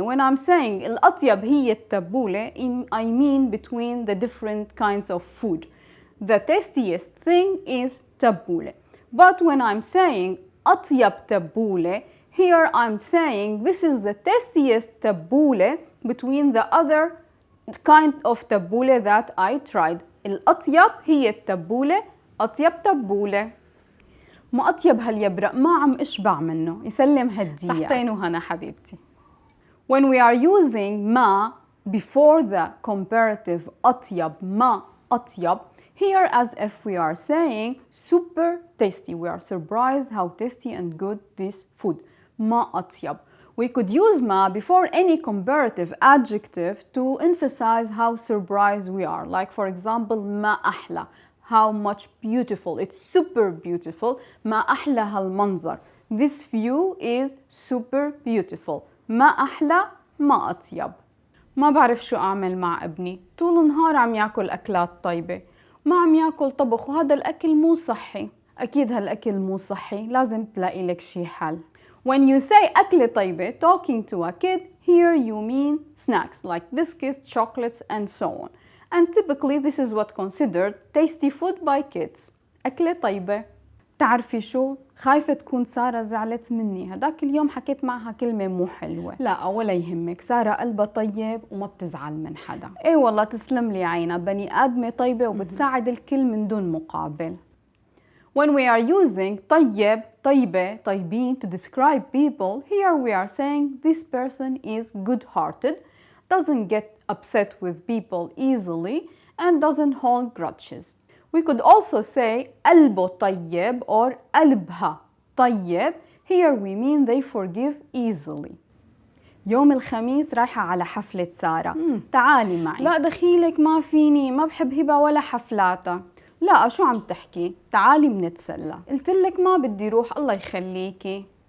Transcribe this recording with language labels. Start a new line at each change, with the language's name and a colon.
English: When I'm saying
Arabic: الأطيب هي التبولة,
English: I mean between the different kinds of food. The tastiest thing is تبولة. But when I'm saying
Arabic: أطيب تبولة,
English: here I'm saying this is the tastiest تبولة between the other kind of تبولة that I tried.
Arabic: الأطيب هي التبولة، أطيب تبولة. ما أطيب هاليبرق، ما عم أشبع منه، يسلم هديات. صحتين وهنا حبيبتي.
English: When we are using ما before the comparative أطيب
Arabic: ما أطيب,
English: here as if we are saying super tasty. We are surprised how tasty and good this food.
Arabic: ما أطيب.
English: We could use ما before any comparative adjective to emphasize how surprised we are. Like for example,
Arabic: ما أحلى.
English: How much beautiful. It's super beautiful.
Arabic: ما أحلى هالمنظر.
English: This view is super beautiful.
Arabic: ما أحلى ما أطيب. ما بعرف شو أعمل مع ابني. طول النهار عم ياكل أكلات طيبة. ما عم ياكل طبخ وهذا الأكل مو صحي. أكيد هالأكل مو صحي. لازم تلاقي لك شي حل.
English: When you say
Arabic: أكلة طيبة,
English: talking to a kid, here you mean snacks like biscuits, chocolates, and so on. And typically this is what considered tasty food by kids.
Arabic: أكلة طيبة. تعرفي شو؟ خايفة تكون سارة زعلت مني، هداك اليوم حكيت معها كلمة مو حلوة. لا ولا يهمك، سارة قلبها طيب وما بتزعل من حدا. ايه والله تسلم لي عينها، بني آدمة طيبة وبتساعد الكل من دون مقابل.
English: When we are using طيب, طيبة, طيبين to describe people, here we are saying this person is good-hearted, doesn't get upset with people easily, and doesn't hold grudges. We could also say
Arabic: قلبه طيب
English: or
Arabic: قلبها طيب.
English: Here we mean they forgive easily.
Arabic: يوم الخميس رايحة على حفلة سارة. تعالي معي. لا دخيلك ما فيني، ما بحب هبة ولا حفلاتها. لا شو عم تحكي؟ تعالي منتسلى. قلت لك ما بدي روح، الله يخليكي.